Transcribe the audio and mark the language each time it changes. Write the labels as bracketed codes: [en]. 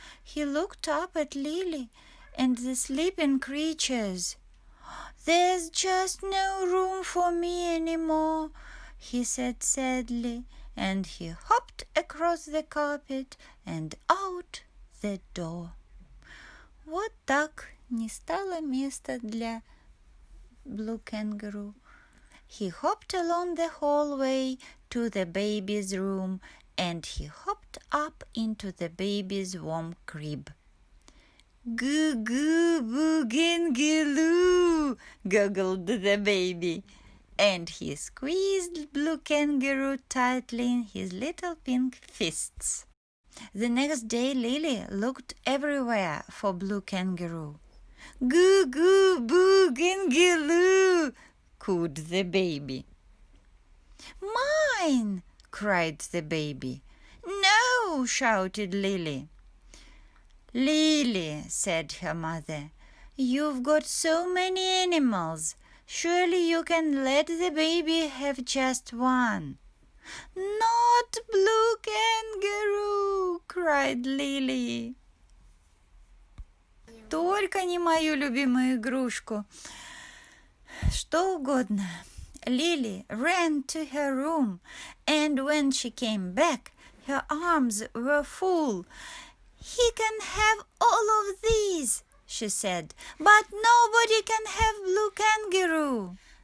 [en] He looked up at Lily and the sleeping creatures. There's just no room for me anymore, he said sadly, and he hopped across the carpet and out the door. [ru] Вот так не стало места для Blue Kangaroo. [en] He hopped along the hallway to the baby's room, and he hopped up into the baby's warm crib. Goo goo boogingaloo, goggled the baby, and he squeezed Blue Kangaroo tightly in his little pink fists. The next day Lily looked everywhere for Blue Kangaroo. Goo goo boogingaloo, cooed the baby. Mine, cried the baby. No, shouted Lily. Lily, said her mother, you've got so many animals. Surely you can let the baby have just one. Not Blue Kangaroo, cried Lily. [ru] Только не мою любимую игрушку. Что угодно. [en] Lily ran to her room, and when she came back, her arms were full. He can have all of these, she said, but nobody can have Blue Kangaroo.